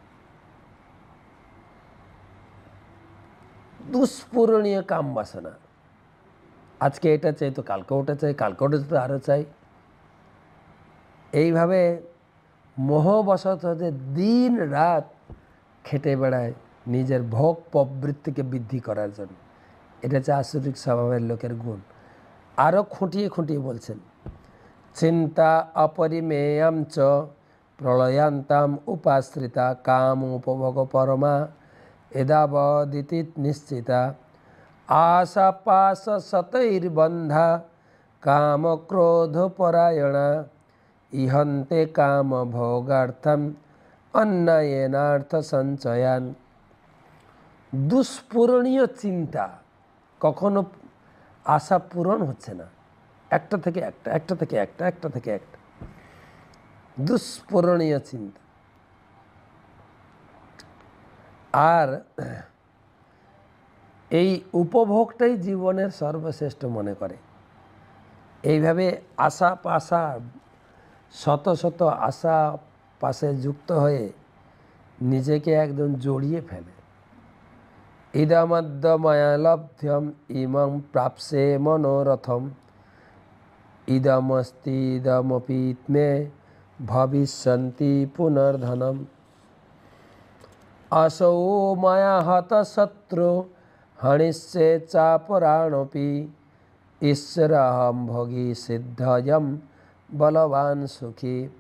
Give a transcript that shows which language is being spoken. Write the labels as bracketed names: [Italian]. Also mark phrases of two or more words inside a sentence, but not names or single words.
[Bangla] দুষ্পূরণীয় কাম বাসনা, আজকে এটা চাই তো কালকে ওটা চাই, কালকে ওটা তো আরও চাই, এইভাবে মোহবশত যে দিন রাত খেটে বেড়ায় নিজের ভোগ প্রবৃত্তিকে বৃদ্ধি করার জন্য। এটা হচ্ছে আসরিক স্বভাবের লোকের গুণ। আরও খুঁটিয়ে খুঁটিয়ে বলছেন, [Sanskrit] চিন্তা অপরিমেয়াম চ প্রলয়ান্তাম উপাশ্রিতা কাম উপভোগ পরমা এদাবদিতি নিশ্চিতা আশা পাশ শতৈর্বন্ধা কাম ক্রোধ পরায়ণা ইহন্তে কাম ভোগার্থম অন্নয়নার্থ সঞ্চয়ান। [Bangla] দুষ্পূরণীয় চিন্তা, কখনো আশা পূরণ হচ্ছে না, একটা থেকে একটা, একটা থেকে একটা, একটা থেকে একটা, দুষ্পূরণীয় চিন্তা। আর এই উপভোগটাই জীবনের সর্বশ্রেষ্ঠ মনে করে। এইভাবে আশা পাশা, শত শত আশা পাশে যুক্ত হয়ে নিজেকে একদম জড়িয়ে ফেলে। [Sanskrit] ইদমদ্য মায়ালব্ধ্যম ইমং প্রাপ্সে মনোরথম ইদমস্তি ইদমপি মে ভবিষ্যন্তি পুনর্ধনম আসৌ মায়া হত শত্রু হনিষ্যে চাপরাণপি ঈশ্বরহম ভোগী সিদ্ধয়ম বলবান সুখী